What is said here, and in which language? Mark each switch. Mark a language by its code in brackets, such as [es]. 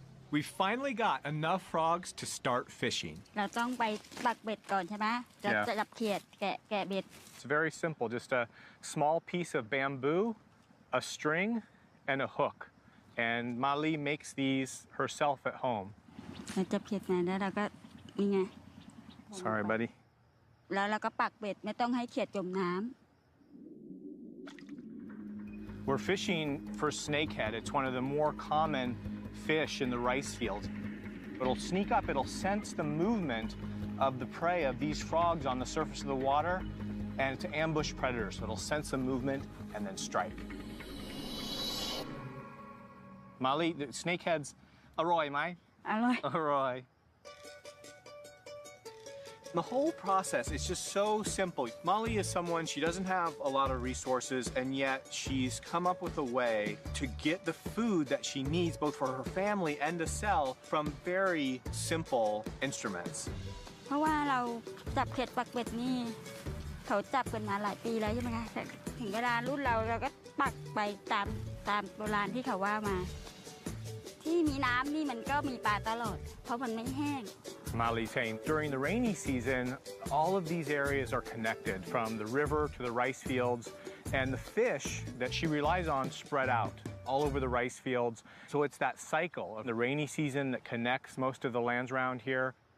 [en] We finally got enough frogs to start fishing. [th] เราต้องไปปักเบ็ดก่อนใช่ไหมจะจับเขียดแกะเบ็ด [en] It's very simple, just a small piece of bamboo, a string, and a hook. And Mali makes these herself at home. [th] เราจับเขียดมาแล้วเราก็นี่ไง [en] Sorry, buddy. [th] แล้วเราก็ปักเบ็ดไม่ต้องให้เขียดจมน้ำ [en] We're fishing for snakehead. It's one of the more common fish in the rice fields. It'll sneak up, it'll sense the movement of the prey of these frogs on the surface of the water and to ambush predators. So it'll sense the movement and then strike. Mali, the snakeheads, [th] aroy, mai? อร่อย Aroy. [en] The whole process is just so simple. Molly is someone, she doesn't have a lot of resources, and yet she's come up with a way to get the food that she needs both for her family and to sell from very simple instruments. [th] เพราะว่าเราจับเขียดปักเบ็ดนี่เขาจับกันมาหลายปีแล้วใช่ไหมคะแต่ถึงเวลารุ่นเราก็ปักไปตามโบราณที่เขาว่ามาที่มีน้ำนี่มันก็มีปลาตลอดเพราะมันไม่แห้ง [en] Molly saying during the rainy season, all of these areas are connected from the river to the rice fields, and the fish that she relies on spread out all over the rice fields. So it's that cycle of the rainy season that connects most of the lands around here.